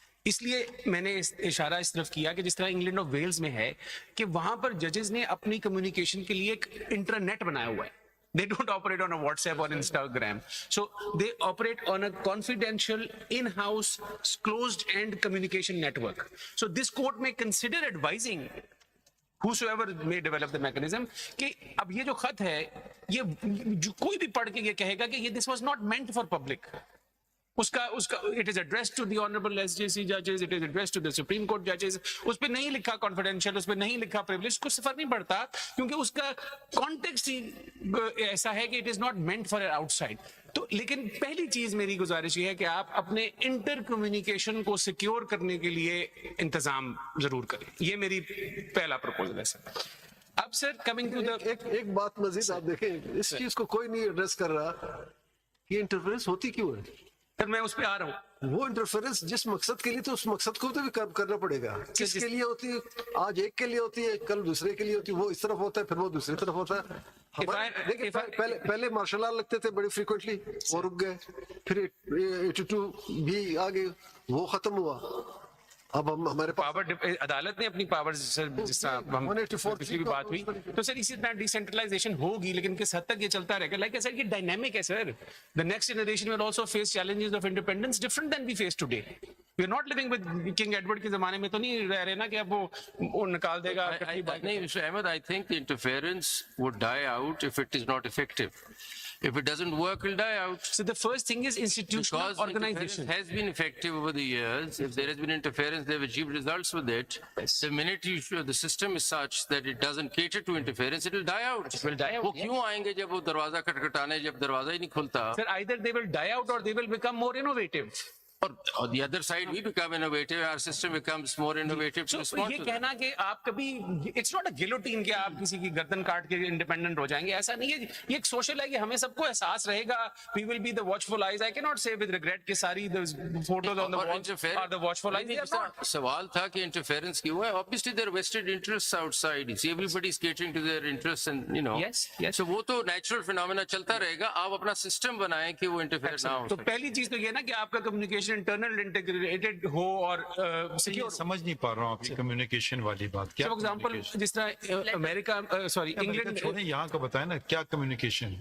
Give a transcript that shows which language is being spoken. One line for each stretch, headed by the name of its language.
Urdu: اس لیے میں نے اشارہ اس طرف کیا کہ جس طرح انگلینڈ اور ویلز میں ہے کہ وہاں پر ججز نے اپنی کمیونیکیشن کے لیے ایک انٹرنیٹ بنایا ہوا ہے.
English: They don't operate on a WhatsApp or Instagram. So they operate on a confidential, in-house, closed-end communication network. So this court may consider advising whosoever may develop the mechanism
Urdu: کہ اب یہ جو خط ہے یہ کوئی بھی پڑھ کے یہ کہے گا کہ یہ
English: this was not meant for public.
Urdu: اس کا
English: it is addressed to the honorable SJC judges, it is addressed to the Supreme Court judges.
Urdu: اس پہ نہیں لکھا confidential, اس پہ نہیں لکھا privilege, کچھ فرق نہیں پڑتا کیونکہ اس کا context ہی ایسا ہے کہ
English: it is not meant for outside.
Urdu: تو لیکن پہلی چیز میری گزارش یہ ہے کہ آپ اپنے انٹر کمیونیکیشن کو سیکیور کرنے کے لیے انتظام ضرور کریں. یہ میری پہلا پروپوزل ہے سر. اب سر کمنگ ٹو ایک بات مزید آپ دیکھیں اس چیز کو کوئی نہیں ایڈریس کر رہا کہ انٹرفیرنس ہوتی کیوں ہے. سر میں اس پہ آ رہا ہوں. وہ انٹرفیرنس جس مقصد کے لیے تو اس مقصد کو تو بھی کرنا پڑے گا. کس کے لیے ہوتی ہے؟ آج ایک کے لیے ہوتی ہے, کل دوسرے کے لیے ہوتی ہے. وہ اس طرف ہوتا ہے پھر وہ دوسری طرف ہوتا ہے. دیکھیں پہلے مارشل آرٹ لگتے تھے بڑی فریکوینٹلی, وہ رک گئے. پھر 82 بھی آگے, وہ ختم ہوا. اب ہم ہمارے پاور عدالت نے اپنی پاور جس طرح پچھلی بھی بات ہوئی تو سر اسی طرح ڈیسینٹرلائزیشن ہوگی لیکن کس حد تک یہ چلتا رہے گا. لائک سر یہ ڈائنامک ہے سر.
English: The next generation will also face challenges of independence different than we face today. We are not living with King Edward
Urdu: کے زمانے میں تو نہیں رہ رہے نا کہ اب وہ نکال دے گا. نہیں Mr.
English: Ahmed, I think the interference would die out if it is not effective. If it doesn't work, it'll die out. So the first thing is institutional Because organization has been effective over the years. If there has been interference, they've achieved results with it. The minute the system is such that it doesn't cater to interference, it will die out. It will die out.
Urdu: وہ کیوں آئیں گے جب وہ دروازہ کھٹکھٹانے جب دروازہ ہی نہیں کھلتا؟
English: Sir, either they will die out or they will become more innovative. اور the other side we become innovative, our system becomes more innovative to respond
Urdu: یہ
English: to
Urdu: کہنا کہ آپ کبھی
English: it's not a guillotine
Urdu: کہ آپ کسی کی گردن کاٹ کے انڈیپینڈنٹ ہو جائیں گے, ایسا نہیں ہے. یہ ایک سوشل ہے کہ ہمیں سب کو احساس رہے گا.
English: We will be the watchful eyes. I کی not say with regret
Urdu: کہ ساری
English: Photos on the wall are the watchful eyes.
Urdu: سوال تھا کہ انٹرفیئرنس کیوں ہے.
English: obviously there are vested interests outside. It's everybody is catering to their interests and you know. Yes.
Urdu: So وہ تو نیچرل فینومینا چلتا رہے گا. آپ اپنا سسٹم بنائیں کہ وہ انٹرفیئر نہ ہو. تو پہلی چیز تو یہ نا کہ آپ کا کمیونیکیشن انٹرنل انٹیگریٹڈ ہو اور سیکیور. سمجھ نہیں پا رہا ہوں آپ کی کمیونیکیشن والی بات کیا. فار ایگزامپل جس طرح امریکہ سوری انگلینڈ چھوڑیں, یہاں کا بتائیں نا کیا کمیونیکیشن.